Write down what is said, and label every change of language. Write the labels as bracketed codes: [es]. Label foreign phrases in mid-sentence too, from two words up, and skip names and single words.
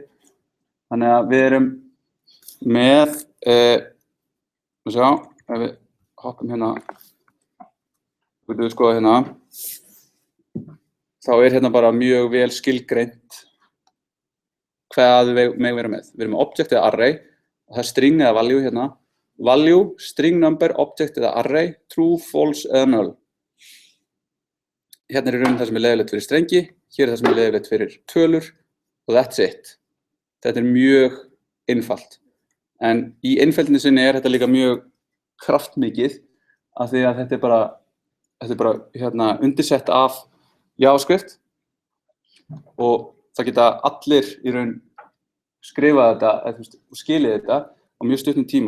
[is] Þannig að við erum með, ef við hoppum hérna, getum við skoða hérna, þá er bara mjög vel skilgreint hvað við megum vera með. Við erum með object eða array, og það er string eða value hérna. Value, string number, object eða array, true, false eða null. Hérna er í rauninni það sem er leyfilegt fyrir strengi, hér er það sem er leyfilegt fyrir tölur og [en] that's it. [is] Þetta er mjög einfalt. En í einfeldni sinni er þetta líka mjög kraftmikið af því að þetta er bara undirsett af JavaScript og það geta allir í raun skrifað þetta og skilið þetta á mjög stuttum tíma.